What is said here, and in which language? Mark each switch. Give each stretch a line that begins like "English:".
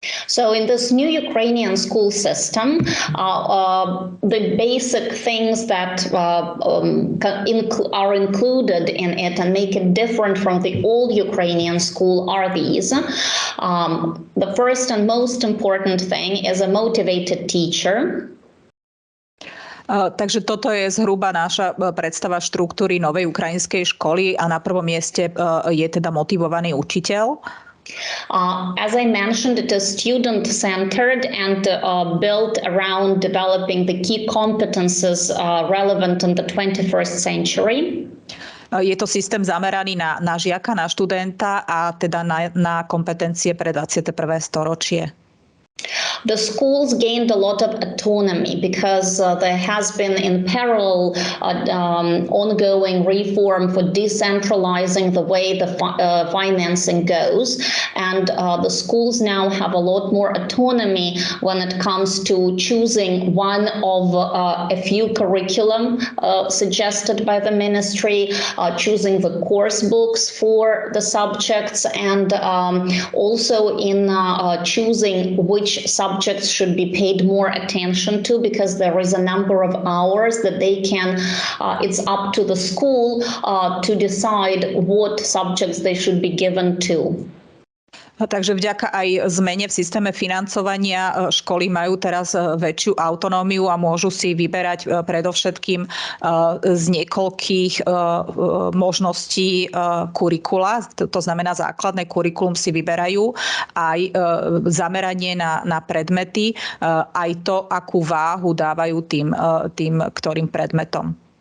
English: So in this new Ukrainian school system, the basic things that are included in it and make it different from the old Ukrainian school are these. The first and most important thing is a motivated teacher.
Slovak: Takže toto je zhruba naša predstava štruktúry novej ukrajinskej školy a na prvom mieste je teda motivovaný učiteľ.
English: As I mentioned, it is student-centered and built around developing the key competences relevant in the 21st century.
Slovak: Je to systém zameraný na žiaka, na študenta a teda na kompetencie pre 21. storočie.
English: The schools gained a lot of autonomy because there has been in parallel ongoing reform for decentralizing the way the financing goes. And the schools now have a lot more autonomy when it comes to choosing one of a few curriculum suggested by the ministry, choosing the course books for the subjects, and also in choosing which subjects should be paid more attention to, because there is a number of hours that they can, it's up to the school to decide what subjects they should be given to.
Slovak: Takže vďaka aj zmene v systéme financovania školy majú teraz väčšiu autonómiu a môžu si vyberať predovšetkým z niekoľkých možností kurikula. To znamená, základné kurikulum si vyberajú, aj zameranie na predmety, aj to, akú váhu dávajú tým ktorým predmetom.